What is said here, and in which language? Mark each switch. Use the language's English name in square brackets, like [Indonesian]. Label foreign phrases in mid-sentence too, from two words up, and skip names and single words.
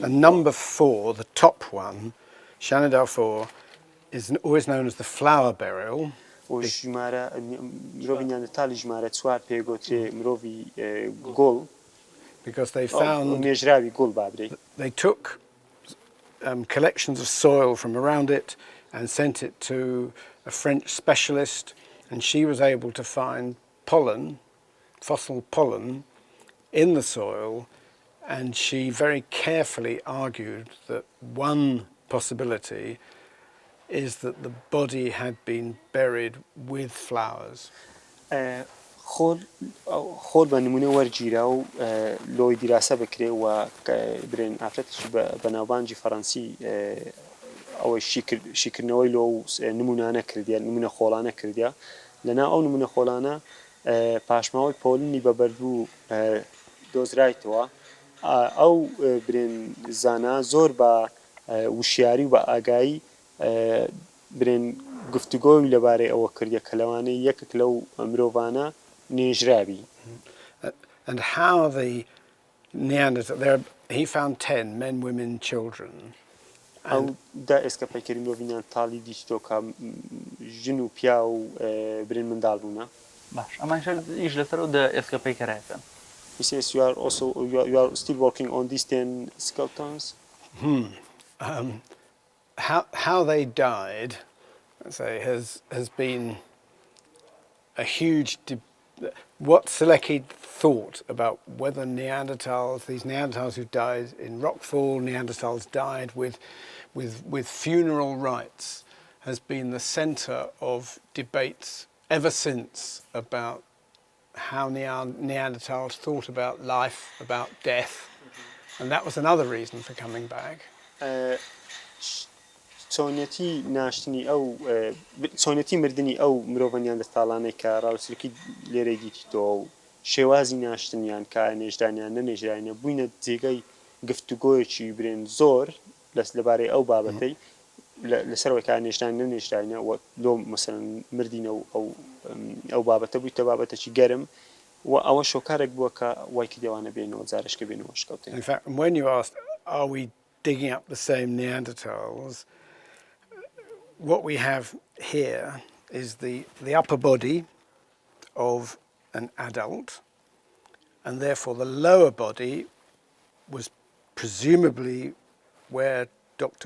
[English] And number 4, the top one, shanadar 4, is always known as the flower burial. [Central Kurdish] و ژمارە مرۆڤی نیاندرتالی ژمارە 4 پێگوترێ مرۆڤی گۆڵ [English] because they found [Central Kurdish] نێژراوی گۆڵ بابرێ. [English] They took collections of soil from around it and sent it to a French specialist, and she was able to find pollen, fossil pollen, in the soil, and she very carefully argued that one possibility is that the body had been buried with flowers. [Central Kurdish] خۆر بە نمونە وەرگیرا و لۆی دیراسە بکرێ و برێن ئافرەتیش بە ناوبانجی فەڕەنسی ئەوەی شیکردنەوەی لۆ و نمونانە کردیان نمونە خۆڵانە کردیا لەنا ئەو نمونە خۆڵانە پاشماوەی پۆلنی بە بەردوو دۆزرایتەوە ئەو برێن زانا زۆر بە وشیاری و بە ئاگایی برێن گفتوگۆی لەبارەی ئەوە کردیە کە لەوانەیە یەکێک لەو مرۆڤانە نێژراوی. [English] And how the Neanderthal, he found 10 men, women, children. [Central Kurdish] ئەو دا ئێسکە پەیکەری مرۆڤی نیاندرتاڵی دیشتۆ کە ژن و پیا و برێن منداڵ بوونە. باش ئەمان ئیش لەسەر و دە ئێسکە پەیکەرایەتن. [English] He says you are still working on these 10 skeletons. How they died, say, has been a huge. What Selecki thought about whether these Neanderthals who died in rockfall, Neanderthals died with funeral rites, has been the centre of debates ever since about how Neanderthals thought about life, about death, and that was another reason for coming back. [Central Kurdish] چۆنیەتی ناشتنی چۆنیەتی مردنی ئەو مرۆڤ نیاندرتاڵانەی کە ڕاوسلکی لێرەی دیتیتەوە و شێوازی ناشتنیان کە نێژرانیان نەنێژرانە بووینە جێگەی گفتوگۆیەکی برێن زۆر لەبارەی ئەو بابەتەی لەسەرەوەی کە نێژران نەنێژرانە لۆ مەسەڵەن مردینە و ئەو بابەتە بوویتە بابەتێکی گەرم و ئەوە شۆکارێک بووە کە وای کردەوانە بێنەوە جارشکە بێنەوە شکەوتێن. [English] In fact, when you asked, are we digging up the same Neanderthals, what we have here is the upper body of an adult, and therefore the lower body was presumably where Dr.